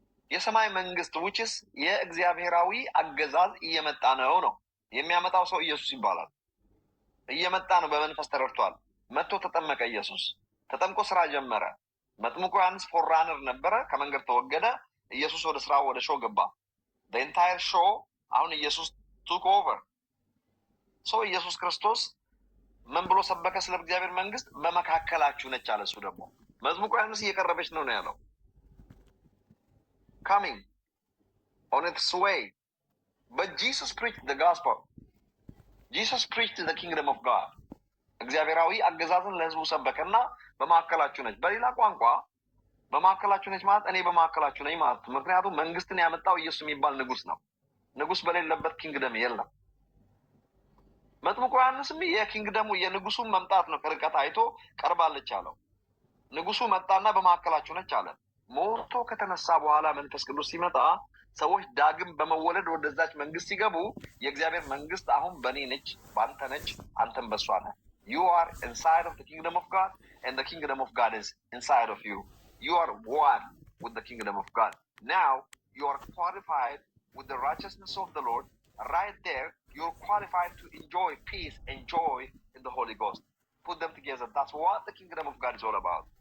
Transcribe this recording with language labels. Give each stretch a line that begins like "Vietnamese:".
Amharic: የሰማይ መንግስት ውጭስ የእግዚአብሔራዊ አገዛዝ እየመጣ ነው። የሚያመጣው ሰው ኢየሱስ ይባላል። እየመጣ ነው፣ በመንፈስ ተረድቷል። መጥቶ ተጠመቀ። ኢየሱስ ተጠምቆ ስራ ጀመረ። መጥምቁ ዮሐንስ ፎራነር ነበረ፣ ከመንገድ ተወገደ። ኢየሱስ ወደ ስራው ወደ ሾው ገባ።
English: the entire show
Amharic: አሁን ኢየሱስ
English: took over።
Amharic: ሰው ኢየሱስ ክርስቶስ ምን ብሎ ሰበከ? ስለ እግዚአብሔር መንግስት በመካከላችሁ ነች አለ። እሱ ደግሞ መጥምቁ ዮሐንስ እየቀረበች ነው ያለው።
English: coming on its way, but Jesus preached the gospel. Jesus preached the kingdom of God.
Amharic: እግዚአብሔራዊ አገዛዝን ለህዝቡ ሰበከና በመካከላችሁ ነች። በሌላ ቋንቋ በመካከላችሁ ነች ማለት እኔ በመካከላችሁ ነኝ ማለት። ምክንያቱም መንግስትን ያመጣው ኢየሱስ የሚባል ንጉስ ነው። ንጉስ በሌለበት ኪንግደም የለም። መጥምቁ ዮሐንስም የኪንግደሙ የንጉሱን መምጣት ነው ከርቀት አይቶ ቀርባለች አለው። ንጉሱ መጣና በመካከላችሁ ነች አለ። ሞቶ ከተነሳ በኋላ መንፈስ ቅዱስ ሲመጣ ሰዎች ዳግም በመወለድ ወደዛች መንግስት ሲገቡ የእግዚአብሔር መንግስት አሁን በእኔ ነች፣ በአንተ ነች፣ አንተም በሷ ነህ።
English: You are inside of the kingdom of God and the kingdom of God is inside of you. You are one with the kingdom of God. Now you are qualified with the righteousness of the Lord. Right there you're qualified to enjoy peace and joy in the Holy Ghost. Put them together. That's what the kingdom of God is all about.